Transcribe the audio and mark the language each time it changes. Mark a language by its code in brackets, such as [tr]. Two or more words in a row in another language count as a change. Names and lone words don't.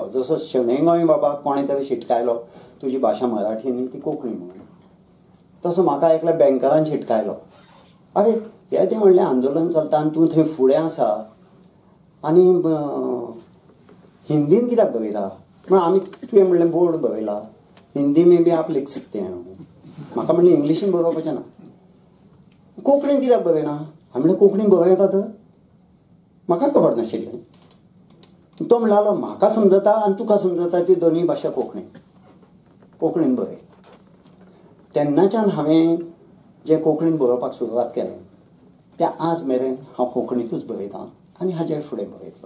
[kok] जसो शेणै गोंय बाबा कोणें तरी शिटकायलो तुजी भाशा मराठी न्ही ती कोंकणी म्हणून. तसो म्हाका एकल्या बँकरान शिटकायलो. अरे हे तें म्हणलें आंदोलन चलता आनी तूं थंय फुडें आसा आनी हिंदीन कित्याक बरयता. म्हण आमी तुवें म्हणलें बोर्ड बरयला [hi] हिंदी मे बी आप लिख सकते हैं. [kok] म्हाका म्हणलें इंग्लिशीन बरोवपाचें ना. कोंकणीन कित्याक बरयना. हांवें म्हणलें कोंकणीन बरयता तर. म्हाका खबर नाशिल्लें. तो म्हणटालो म्हाका समजता आनी तुका समजता ती दोनूय भाशा कोंकणीन बरय. तेन्नाच्यान हांवें जें कोंकणीन बरोवपाक सुरवात केलें तें आज मेरेन हांव कोंकणीतूच बरयतां आनी हाजे फुडें बरयतलो.